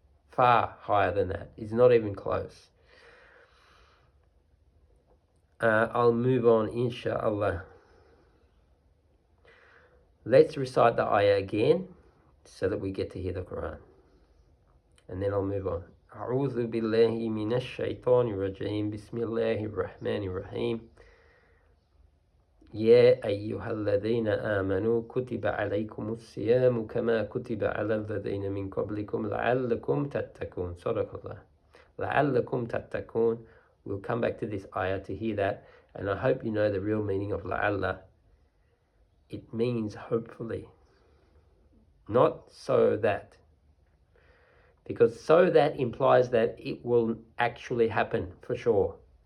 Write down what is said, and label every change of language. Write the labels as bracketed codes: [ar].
[en] Far higher than that. It's not even close. I'll move on, inshallah. Let's recite the ayah again so that we get to hear the Quran. And then I'll move on. [ar] أعوذ بالله من الشيطان الرجيم بسم الله الرحمن الرحيم يا أيها الذين آمنوا كتب عليكم الصيام كما كتب على الذين من قبلكم لعلكم تتقون. صدق الله. لعلكم تتقون. [en] We'll come back to this ayah to hear that, and I hope you know the real meaning of la'alla. It means hopefully, not so that. Because so that implies that it will actually happen for sure.